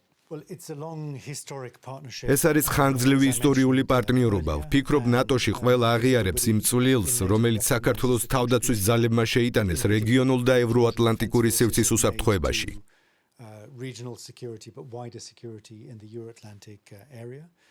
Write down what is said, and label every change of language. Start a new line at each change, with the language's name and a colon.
English: Well, it's a long historic partnership.
Georgian: ეს არის ხანგრძლივი ისტორიული პარტნიორობა. ვფიქრობ, ნატოში ყველა აღიარებს იმ წვლილს, რომელიც საქართველოს თავდაცვის ძალებმა შეიტანეს რეგიონულ და ევროატლანტიკური სივრცის უსაფრთხოებაში.
English: Regional security, but wider security in the Euro-Atlantic area.